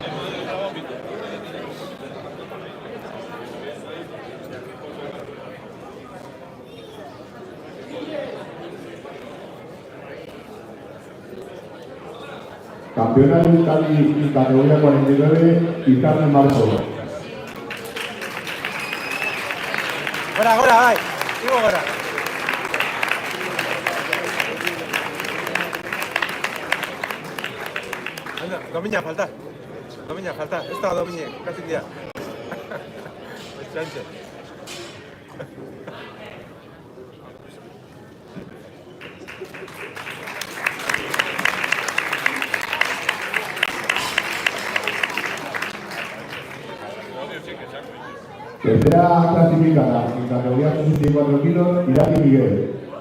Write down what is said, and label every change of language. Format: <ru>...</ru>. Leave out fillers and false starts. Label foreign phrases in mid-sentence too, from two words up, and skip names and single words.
<es>Campeona de Euskadi en categoría 49 y Carmen Marzo.</es> <eu>Gora, gora, bai. Igo gora.</eu> <es>Anda, domina falta. Domina falta.</es> <eu>Ez da domine, kasik dira. Txantxe.</eu> <es>Tercera clasificada en categoría 64 kilos, Irati Miguel.</es>